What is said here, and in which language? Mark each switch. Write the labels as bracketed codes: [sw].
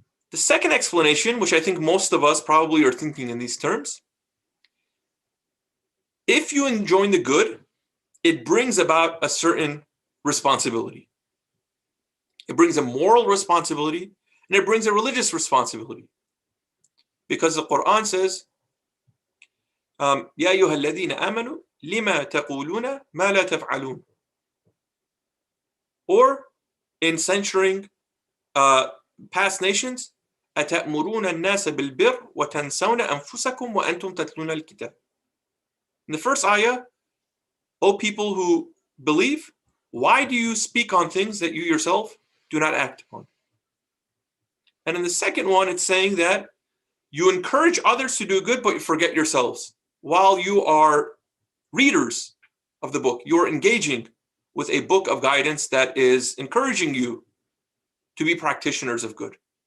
[en] The second explanation, which I think most of us probably are thinking in these terms, if you enjoin the good, it brings about a certain responsibility. It brings a moral responsibility, and it brings a religious responsibility. Because the Quran says, [ar] يَا أَيُّهَا الَّذِينَ آمَنُوا لِمَا تَقُولُونَ مَا لَا تَفْعَلُونَ. [en] Or in censuring past nations, [ar] أَتَأْمُرُونَ النَّاسَ بِالْبِرِّ وَتَنْسَوْنَ أَنفُسَكُمْ وَأَنْتُمْ تَتْلُونَ الْكِتَابَ. [en] In the first ayah, O people who believe, why do you speak on things that you yourself do not act upon? And in the second one, it's saying that you encourage others to do good, but you forget yourselves. While you are readers of the book, you are engaging with a book of guidance that is encouraging you to be practitioners of good.